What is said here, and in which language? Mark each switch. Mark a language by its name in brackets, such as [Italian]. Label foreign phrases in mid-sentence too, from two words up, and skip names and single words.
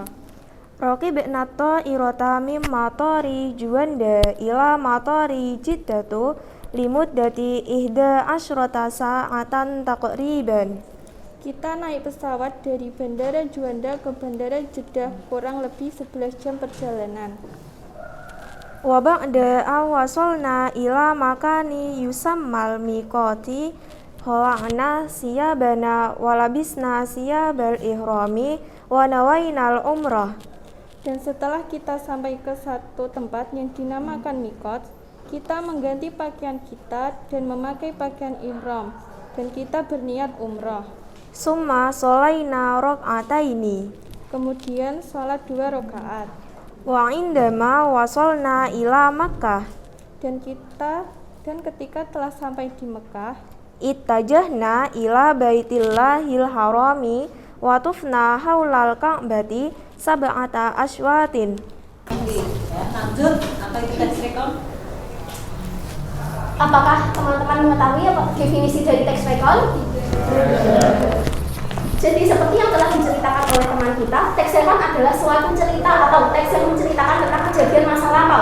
[Arabic] ركبنا الطائرة من مطار جواندا إلى مطار جدة لمدة إحدى عشرة ساعة تقريبا. [Indonesian] Kita naik pesawat dari Bandara Juanda ke Bandara Jeddah kurang lebih 11 jam perjalanan. [Arabic] وبعد أن وصلنا إلى مكان يسمى الميقات خلعنا ثيابنا ولبسنا ثياب الإحرام ونوينا العمرة. [Indonesian] Dan setelah kita sampai ke satu tempat yang dinamakan mikot, kita mengganti pakaian kita dan memakai pakaian ihram, dan kita berniat umrah. [Arabic] ثم صلينا ركعتين. [Indonesian] Kemudian sholat 2 rakaat. [Arabic] وعندما وصلنا إلى مكة. [Indonesian] Dan ketika telah sampai di Mekah, [Arabic] اتجهنا إلى بيت الله الحرام وطفنا حول الكعبة سبعة أشواط. [Indonesian] Ya, lanjut, apa itu [English] tax recon? [Indonesian] Apakah teman-teman mengetahui apa definisi dari [English] tax recon? [Indonesian] Jadi seperti yang telah diceritakan oleh teman kita, [English] tax recon [Indonesian] adalah suatu cerita atau teks yang menceritakan tentang kejadian masa lampau.